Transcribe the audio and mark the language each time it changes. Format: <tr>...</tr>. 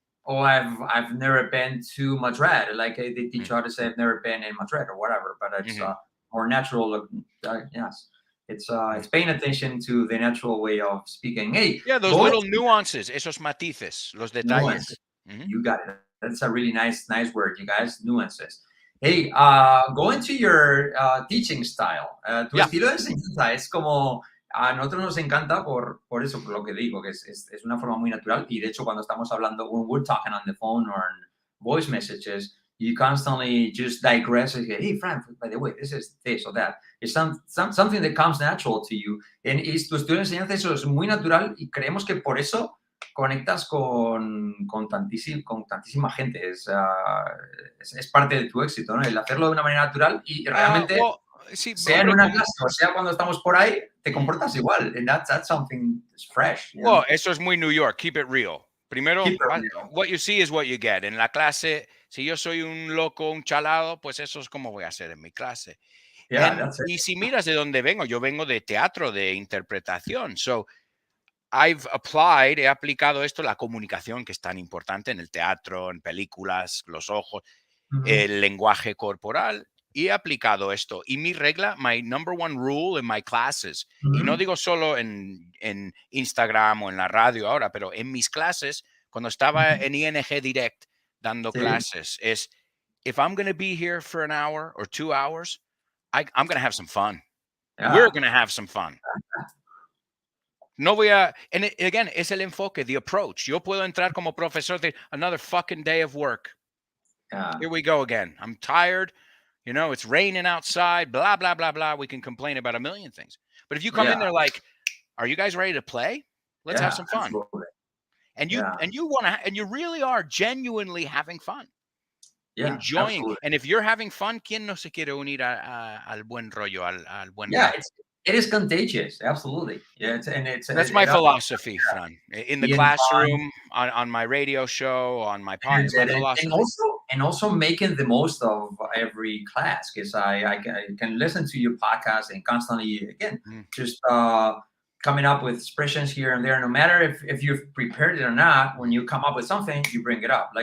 <en>Oh, I've never been to Madrid. Like they teach how to say I've never been in Madrid or whatever, but it's more natural. Yes, it's paying attention to the natural way of speaking. Hey, Yeah, those little nuances,</en> <es>esos matices, los detalles.</es> <en>You got it. That's a really nice word, you guys. Nuances. Hey, go into your teaching style.</en> <es>Tu estilo de enseñanza es como a nosotros nos encanta por eso, por lo que digo, que es una forma muy natural. Y de hecho, cuando estamos hablando,</es> <en>when we're talking on the phone or in voice messages, you constantly just digress and say, hey, Frank, by the way, this is this or that. It's something that comes natural to you.</en> <es>En tu estilo de enseñanza eso es muy natural y creemos que por eso conectas con tantísima gente. Es parte de tu éxito, ¿no? El hacerlo de una manera natural y realmente... sea en una clase o sea cuando estamos por ahí, te comportas igual.</es> <en>And that's something that's fresh. Well,</en> <es>eso es muy</es> <en>New York. Keep it real. Primero, real. What you see is what you get.</en> <es>En la clase, si yo soy un loco, un chalado, pues eso es como voy a hacer en mi clase.</es> <en>Yeah,</en> <es>y si miras de dónde vengo, yo vengo de teatro, de interpretación. So, he aplicado esto, la comunicación, que es tan importante en el teatro, en películas, los ojos. el lenguaje corporal, y he aplicado esto. Y mi regla,</es> <en>my number one rule in my classes,</en> <es>y no digo solo en Instagram o en la radio ahora, pero en mis clases, cuando estaba en ING Direct dando clases, es,</es> <en>if I'm going to be here for an hour or 2 hours, I'm going to have some fun. We're going to have some fun.</en> <es>No voy a,</es> <en>and again,</en> <es>es el enfoque,</es> <en>the approach.</en> <es>Yo puedo entrar como profesor de</es> <en>another fucking day of work. Here we go again. I'm tired. You know, it's raining outside, blah, blah, blah, blah. We can complain about a million things. But if you come in there like, are you guys ready to play? Let's have some fun. Absolutely. And you want to, and you really are genuinely having fun. Enjoying. Absolutely. And if you're having fun,</en> <es>¿quién no se quiere unir al buen rollo, al buen</es> <en>rollo? It is contagious. Absolutely. Yeah. That's my philosophy, Fran. In the classroom, on my radio show, on my podcast, my philosophy. And also making the most of every class, because I can listen to your podcast and constantly, again, just coming up with expressions here and there. No matter if you've prepared it or not, when you come up with something, you bring it up.</en>